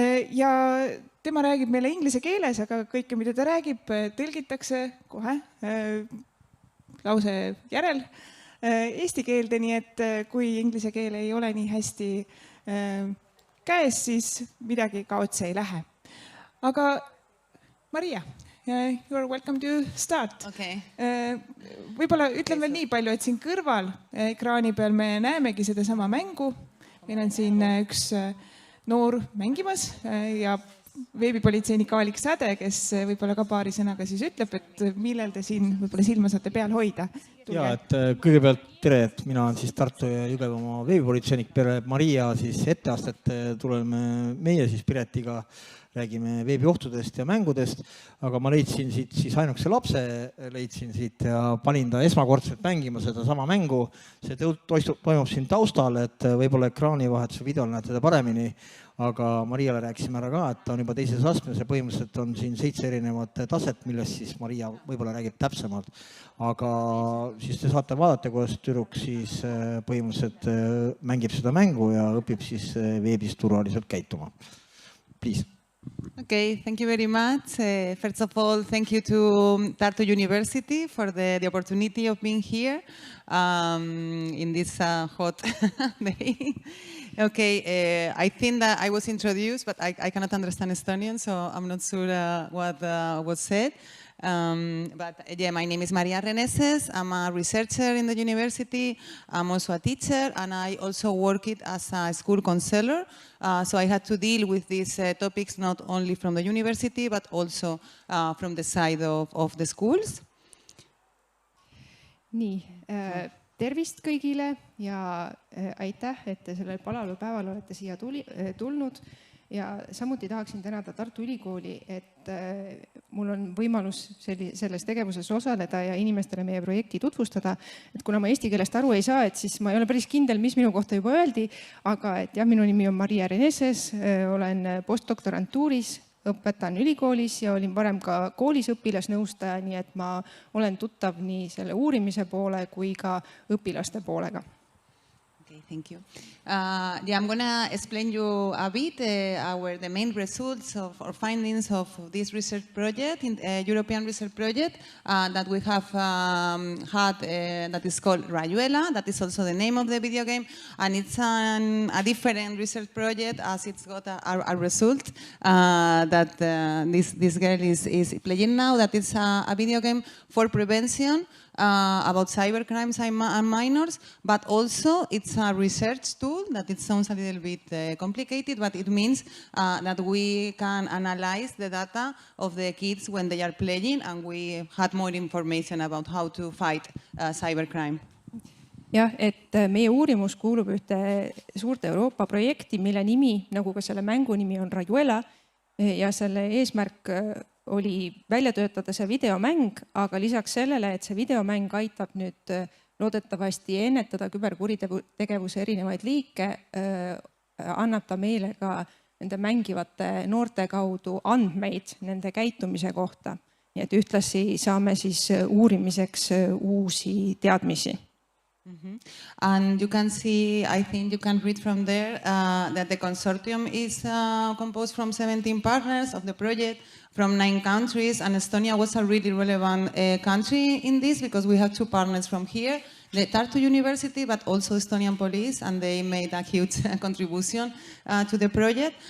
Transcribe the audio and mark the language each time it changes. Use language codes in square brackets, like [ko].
[et] Ja tema räägib meile inglise keeles, aga kõike, mida ta räägib, tõlgitakse kohe lause järel eesti keelde, nii et kui inglise keel ei ole nii hästi käes, siis midagi kaotsi ei lähe. Aga [en] Maria, you are welcome to start. Okay. [et] Võib-olla ütlen veel nii palju, et siin kõrval ekraani peal me näemegi seda sama mängu. Meil on siin üks noor mängimas ja veebipolitseinik Aalik Säde, kes võib-olla ka paari sõnaga siis ütleb, et millel te siin võib-olla silma saate peal hoida. Ja, et kõigepealt tere, et mina on siis Tartu ja Jõgevamaa veebipolitseinik peale Maria siis etteastet tuleme meie siis Piretiga, räägime veebiohtudest ja mängudest, aga ma leidsin siit siis ainukese lapse, leidsin siit ja panin ta esmakordselt mängima seda sama mängu. See toimub siin taustal, et võib-olla ekraani vahetuse videol näed teda paremini, aga Mariale rääkisime ära ka, et ta on juba teises astmes ja põhimõtteliselt on siin 7 erinevat taset, millest siis Maria võib-olla räägib täpsemalt. Aga siis te saate vaadata, kuidas tüdruk siis põhimõtteliselt mängib seda mängu ja õpib siis veebis turvaliselt käituma. [en] Please. Okay, thank you very much. First of all, thank you to Tartu University for the opportunity of being here in this hot day. Okay, I think that I was introduced, but I cannot understand Estonian, so I'm not sure what was said. But yeah, my name is Maria Reneses. I'm a researcher in the university. I'm also a teacher, and I also work it as a school counselor. So I had to deal with these topics not only from the university, but also from the side of the schools. [et] Nii, tervist kõigile ja aitäh, et te sellel palalupäeval olete siia tulnud. Ja samuti tahaksin tänada Tartu Ülikooli, et mul on võimalus selles tegevuses osaleda ja inimestele meie projekti tutvustada. Et kuna ma eesti keelest aru ei saa, et siis ma ei ole päris kindel, mis minu kohta juba öeldi, aga et jah, minu nimi on Maria Reneses, olen postdoktorantuuris, õpetan ülikoolis ja olin varem ka koolis õpilasnõustaja, nii et ma olen tuttav nii selle uurimise poole kui ka õpilaste poolega. [en] Thank you. Yeah, I'm going to explain you a bit the main results or findings of this research project, European research project that we have had that is called Rayuela. That is also the name of the video game, and it's a different research project as it's got a result that this girl is playing now. That is a video game for prevention about cybercrimes and minors, but also it's a research tool that it sounds a little bit complicated, but it means that we can analyze the data of the kids when they are playing, and we had more information about how to fight cybercrime. [et] Jah, et meie uurimus kuulub ühte suurt Euroopa projekti, mille nimi, nagu ka selle mängu nimi on Rayuela, ja selle eesmärk oli välja töötada see videomäng, aga lisaks sellele, et see videomäng aitab nüüd loodetavasti ennetada küberkuritegevuse erinevaid liike, annab ta meile ka nende mängivate noorte kaudu andmeid nende käitumise kohta. Nii et ühtlasi saame siis uurimiseks uusi teadmisi. [en] And you can see, I think you can read from there that the consortium is composed from 17 partners of the project from 9 countries, and Estonia was a really relevant country in this because we have 2 partners from here, the Tartu University, but also Estonian police, and they made a huge contribution to the project.